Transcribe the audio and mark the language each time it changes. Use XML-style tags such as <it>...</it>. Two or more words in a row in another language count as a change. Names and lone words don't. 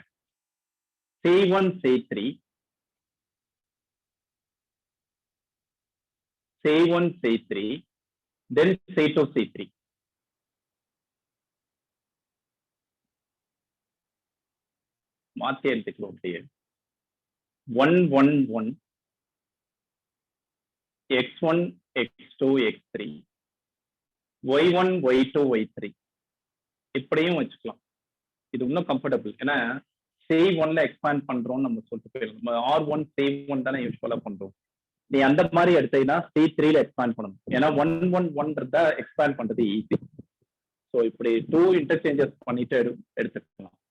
<en>C1 C3 C1 C3 then C2 C3.</en> <ta>மாத்தி எடுத்துக்கலாம். அப்படியே 1 1 1 x1 x2 x3 y1 y2 y3 இப்படியும் வச்சுக்கலாம். இது இன்னும் கம்ஃபர்டபுள். ஏன்னா C1ல எக்ஸ்பேண்ட் பண்றோம் நம்ம சொல்லிட்டு போயிடலாம். R1 C1 தானே யூஸ்வலா பண்றோம். நீ அந்த மாதிரி எடுத்தீங்கன்னா C3ல எக்ஸ்பேண்ட் பண்ணணும். ஏன்னா 1 1 1 எக்ஸ்பேண்ட் பண்றது ஈஸி. ஸோ இப்படி 2 இன்டர்சேஞ்சஸ் பண்ணிட்டு எடுத்துக்கலாம்.</ta>